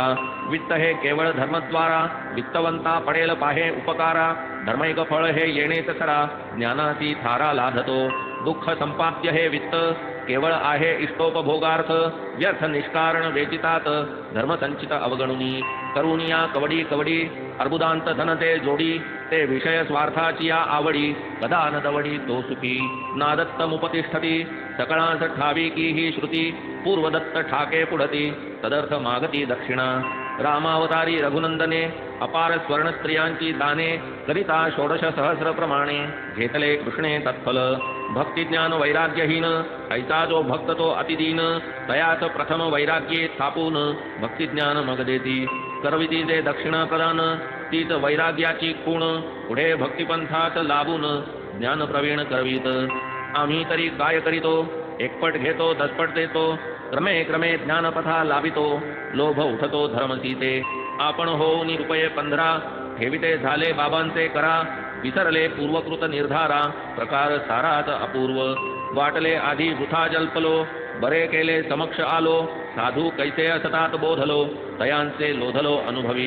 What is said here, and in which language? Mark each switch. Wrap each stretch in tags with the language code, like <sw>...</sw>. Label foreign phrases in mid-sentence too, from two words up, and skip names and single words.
<mr>वित्त हे केवळ धर्मद्वारा, वित्तवंता पडेल पाहे उपकारा, धर्मैक फळ हे येणेच खरा, ज्ञानाची थारा लाधतो. दुःख संपाद्य हे वित्त, केवळ आहे इष्टोपभोगार्थ, व्यर्थ निष्कारण वेचितात, धर्मसंचित अवगणुनी. करुनिया कवडी कवडी, अर्बुदांत धनते जोडी, ते विषय स्वार्थाची या आवडी, कदा न दवडी तो सुखी. नादत्तमुपतिष्ठती, सकळांस ठावी की ही श्रुती, पूर्वदत्त ठाके पुढती, तदर्थ मागती दक्षिणा. रामावतारी रघुनंदने, अपार स्वर्ण स्त्रियांची दाने, करिता 16 सहस्र प्रमाणे, घेतले कृष्णे तत्फल. भक्तिज्ञान वैराग्यहीन, ऐसा जो भक्त तो अतिदीन, तयाच प्रथम वैराग्ये थापून, भक्तिज्ञान मग देती. करविती जे दक्षिणा प्रदान, तीच वैराग्याची खूण, पुढे भक्तिपंथात लाभून, ज्ञान प्रवीण करवीत. आम्ही तरी काय करीतो, एकपट घेतो 10पट देतो, क्रमे क्रमे ज्ञानपथा लाभितो, लोभ उठतो धर्मसीते. आपण होऊन रुपये 15, ठेविते झाले बाबांचे करा, विसरले पूर्वकृत निर्धारा, प्रकार सारात अपूर्व. वाटले आधी वृथा जल्पलो, बरे केले समक्ष आलो, साधू कैसे असतात बोधलो, तयांचे लोधलो अनुभवी.</mr>